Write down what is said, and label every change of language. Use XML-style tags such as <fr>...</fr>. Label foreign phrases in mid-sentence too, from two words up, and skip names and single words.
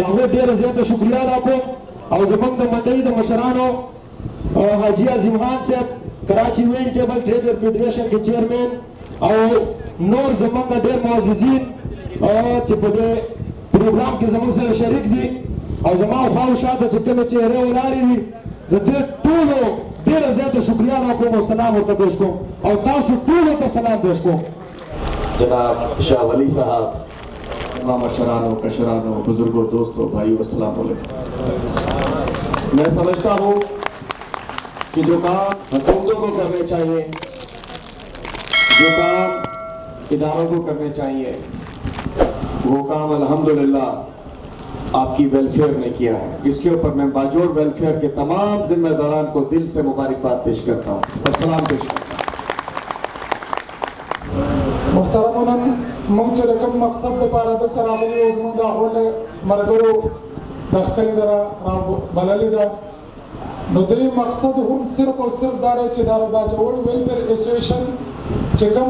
<ps>هغوی ډېره زیاته شکریه ادا کوم او زمونږ د منډۍ د مشرانو حاجي عظیم خان صاحب کراچي وینډ ټیبل ټریډر فیډریشن کې چیرمین او نور زمونږ ډېر معززین چې په دې پروګرام کې زمونږ سره شریک دي او زما خوا او شاته چې کومې چهرې ولاړې دي د دې ټولو ډېره زیاته شکریه ادا کوم او سلام ورته پېښ کوم او تاسو ټولو ته سلام پېښ کوم.</ps> <ur>جناب شاہ ولی صاحب، امام</ur> <ps>شرانو کشرانو</ps> <ur>بزرگوں دوستوں بھائیوں السلام علیکم. میں سمجھتا ہوں کہ جو کام حکومتوں کو کرنے چاہئیں، جو کام اداروں کو کرنے چاہئیں، وہ کام الحمدللہ آپ کی ویلفیئر نے کیا ہے، جس کے اوپر میں باجوڑ ویلفیئر کے تمام ذمہ داران کو دل سے مبارکباد پیش کرتا ہوں اور سلام پیش کرتا ہوں.</ur> <ps>محترمون موږ چې د کوم مقصد لپاره دلته راغلي یو زموږ د هغو ملګرو د ښکلې ده رابللې ده نو دې مقصد هم صرف او صرف دا دی چې دا د باجوړ ویلفیر اسوسییشن چې کوم</ps>